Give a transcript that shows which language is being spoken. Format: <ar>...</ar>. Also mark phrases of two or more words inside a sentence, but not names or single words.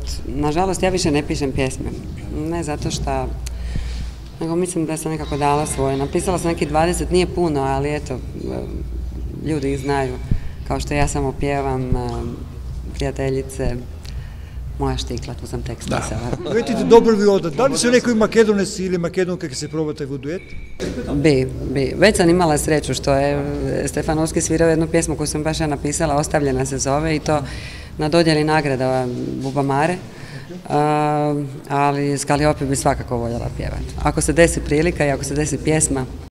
<hr>Nažalost, ja više ne pišem pjesme. Ne zato što, nego mislim da sam nekako dala svoje. Napisala sam neki 20, nije puno, ali eto, ljudi ih znaju. Kao što ja samo pjevam, prijateljice, moja štikla, tu sam tekst pisala.</hr> <mk>Ветите добро ви одат. Дали се некој македонец или македонка ќе се пробате во дует?</mk> <hr>Bi. Već sam imala sreću što je Stefanovski svirao jednu pjesmu koju sam baš ja napisala, Ostavljena se zove, i to na dodjeli nagrada Bubamare, ali s Kaliopi bi svakako voljela pjevati. Ako se desi prilika i ako se desi pjesma.</hr>